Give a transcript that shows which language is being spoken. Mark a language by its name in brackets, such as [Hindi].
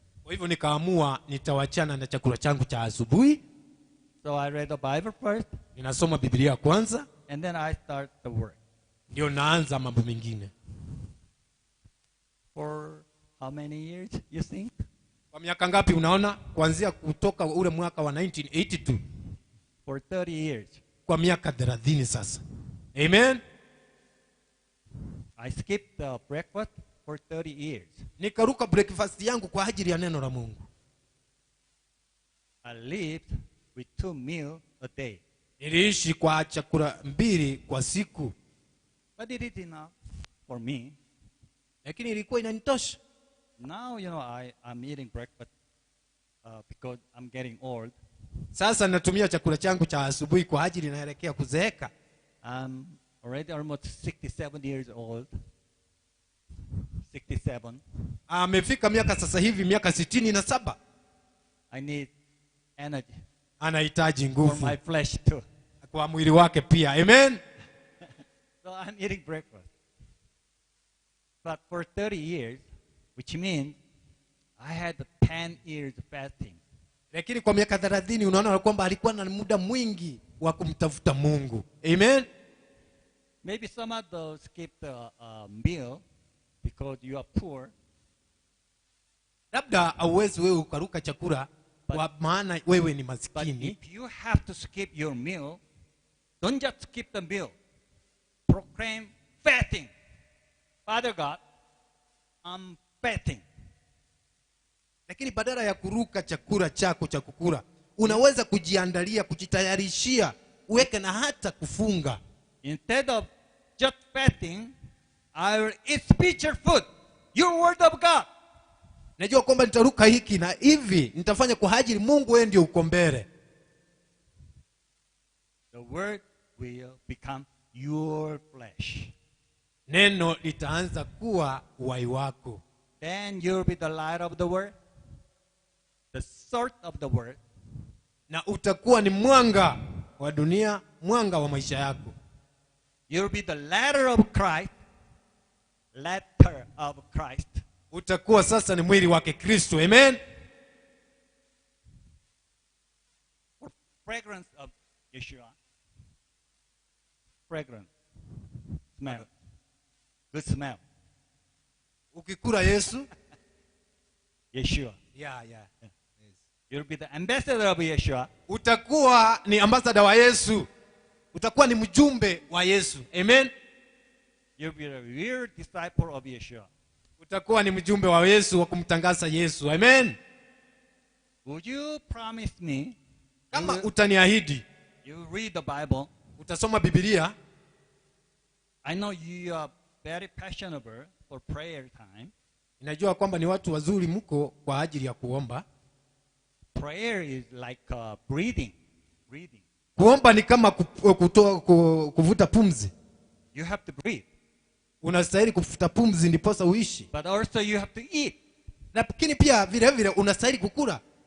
[Swahili] Kwa hivyo nikaamua nitawachana na chakula changu cha asubuhi. [English] So I read the Bible first. [Swahili] Ninasoma Biblia kwanza. [English] And then I start the work. [Swahili] Ndio naanza mambo mengine. [English] For how many years you think? [Swahili] Kwa miaka ngapi unaona? Kuanzia kutoka ule mwaka wa 1982. [English] For 30 years. [Swahili] Kwa miaka 30 sasa. Amen. [English] I skipped the breakfast for 30 years. [Swahili] Nikaruka breakfast yangu kwa ajili ya neno la Mungu. [English] I lived with 2 meals a day. [Swahili] Niliishi kwa chakula 2 kwa siku. [English] But it is enough for me. [Swahili] Lakini ilikuwa inanitosha. [English] Now, I'm eating breakfast because I'm getting old. [Swahili] Sasa natumia chakula changu cha asubuhi kwa ajili naelekea kuzeeka. [English] I'm already almost 67 years old. 67. [Swahili] Amefika miaka sasa hivi miaka 67. [English] I need energy. [Swahili] Anahitaji nguvu. [English] For my flesh too. [Swahili] Kwa mwili wake pia. Amen. [English] So I'm eating breakfast. But for 30 years, which means I had 10 years fasting. [Swahili] Lakini kwa miaka 30 unaona kwamba alikuwa na muda mwingi wa kumtafuta Mungu. Amen. [English] Maybe some of those skip the meal because you are poor. [Swahili] Labda hauwezi wewe ukaruka chakula kwa maana wewe ni [English] But [Swahili] maskini. [English] if you have to skip your meal, don't just skip the meal. Proclaim fasting. Father God, I'm fasting. [Swahili] Lakini badala ya kuruka chakula chako cha kukula, unaweza kujiandalia, kujitayarishia, uweke na hata kufunga. [English] Instead of just fasting, I will eat spiritual food, your word of God. [Swahili] Najua kwamba nitaruka hiki na hivi, nitafanya kwa ajili Mungu wewe ndio uko mbele. [English] The word will become your flesh. [Swahili] Neno litaanza kuwa uhai wako. [English] Then you'll be the light of the world, the salt of the world. [Swahili] Na utakuwa ni mwanga wa dunia, mwanga wa maisha yako. [English] You'll be the letter of Christ, letter of Christ. [Swahili] Utakuwa sasa ni mwili wake Kristo. Amen. [English] For fragrance of Yeshua. Fragrance. Smell. Good smell. [Swahili] Ukikula Yesu, Yeshua. [English] yeah. Yes. You'll be the ambassador of Yeshua. [Swahili] Utakuwa ni ambassador wa Yesu. Utakuwa ni mjumbe wa Yesu. Amen. [English] You'll be a real disciple of Yeshua. [Swahili] Utakuwa ni mjumbe wa Yesu wa kumtangaza Yesu. Amen. [English] Would you promise me? [Swahili] Kama utaniahidi, [English] You read the Bible. [Swahili] utasoma Biblia. [English] I know you are very passionate for prayer time. [Swahili] Ninajua kwamba ni watu wazuri mko kwa ajili ya kuomba. [English] Prayer is like breathing. Breathing. [Swahili] Kuomba ni kama kuvuta pumzi. [English] You have to breathe. [Swahili] Unastahili kuvuta pumzi ndiposa uishi. [English] But also you have to eat. [Swahili] Lakini pia vile vile unastahili kukula.